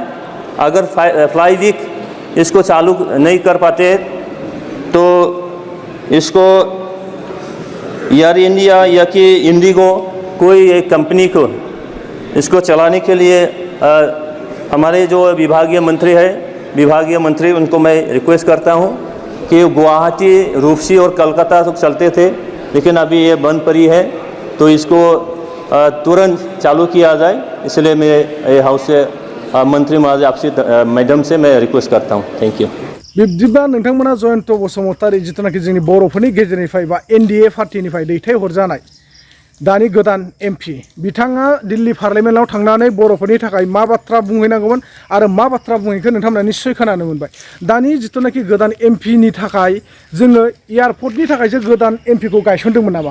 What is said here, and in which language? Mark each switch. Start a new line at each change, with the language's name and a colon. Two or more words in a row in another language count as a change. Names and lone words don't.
Hindi: अगर फ्लाईवीक इसको चालू नहीं कर पाते तो इसको एयर इंडिया या कि इंडिगो कोई एक कंपनी को इसको चलाने के लिए हमारे जो विभागीय मंत्री उनको मैं रिक्वेस्ट करता हूं कि गुवाहाटी, रूपसी और कलकत्ता तक चलते थे, लेकिन अभी ये बंद पड़ी है, तो इसको तुरंत चालू किया जाए। इसलिए मैं हाउस से मंत्री महोदय आपसे मैडम से मैं रिक्वेस्ट करता हूँ।
English: thank you.
Bodo: बिब्दिब्ला नोंथांमोना जयन्त बसुमतारी जिथुनाखि जोंनि बर'फोरनि गेजेरनिफ्राय बा एनडिए पार्टिनिफ्राय दैथायहरजानाय दानि गोदान एमपि बिथाङा दिल्ली पार्लियामेन्टआव थांनानै बर'फोरनि थाखाय मा बाथ्रा बुंहैनांगौमोन आरो मा बाथ्रा बुंहैखो नोंथांमोना निश्चय खोनानो मोनबाय। दानि जिथुनाखि गोदान एमपिनि थाखाय जोङो एयारपर्टनि थाखायसो गोदान एमपिखौ गायसनदोंमोन नामा?